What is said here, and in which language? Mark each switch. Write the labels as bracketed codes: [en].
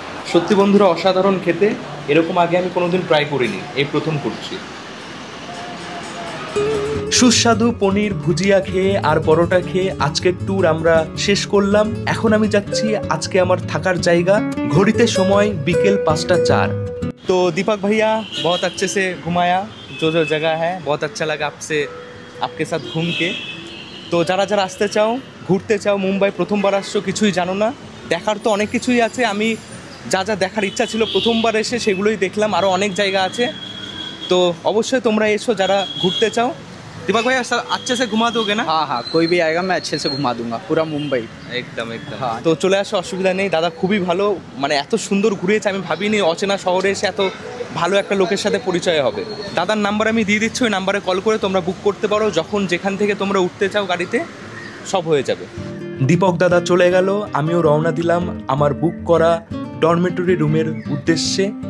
[bn] সত্যি বন্ধুরা, অসাধারণ খেতে। এরকম আগে আমি কোনোদিন ট্রাই করিনি, এই প্রথম করছি। সুস্বাদু পনির ভুজিয়া খেয়ে আর পরোটা খেয়ে আজকের ট্যুর আমরা শেষ করলাম। এখন আমি যাচ্ছি আজকে আমার থাকার জায়গা। ঘড়িতে সময় বিকেল 5:04। [hi] तो दीपक भैया बहुत अच्छे से घुमाया, जो जो जगह है बहुत अच्छा लगा आपसे आपके साथ घूम के। [bn] তো যারা যারা আসতে চাও, ঘুরতে চাও, মুম্বাই প্রথমবার আসছো, কিছুই জানো না, দেখার তো অনেক কিছুই আছে। আমি যা যা দেখার ইচ্ছা ছিল প্রথমবার এসে সেগুলোই দেখলাম, আরও অনেক জায়গা আছে। তো অবশ্যই তোমরা এসো যারা ঘুরতে চাও। [hi] दीपक भाई अच्छे से घुमा दोगे ना? हाँ हाँ, कोई भी आएगा मैं अच्छे से घुमा दूंगा पूरा मुंबई। [bn] একদম একদম। হ্যাঁ। তো চলে আসো, অসুবিধা নেই। দাদা খুবই ভালো, মানে এত সুন্দর ঘুরিয়েছে, আমি ভাবিনি অচেনা শহরে এসে এত ভালো একটা লোকের সাথে পরিচয় হবে। দাদার নাম্বার আমি দিয়ে দিচ্ছি, ওই নাম্বারে কল করে তোমরা বুক করতে পারো। যখন যেখান থেকে তোমরা উঠতে চাও গাড়িতে সব হয়ে যাবে। দীপক দাদা চলে গেল, আমিও রওনা দিলাম আমার বুক করা ডরমেটরি রুমের উদ্দেশ্যে।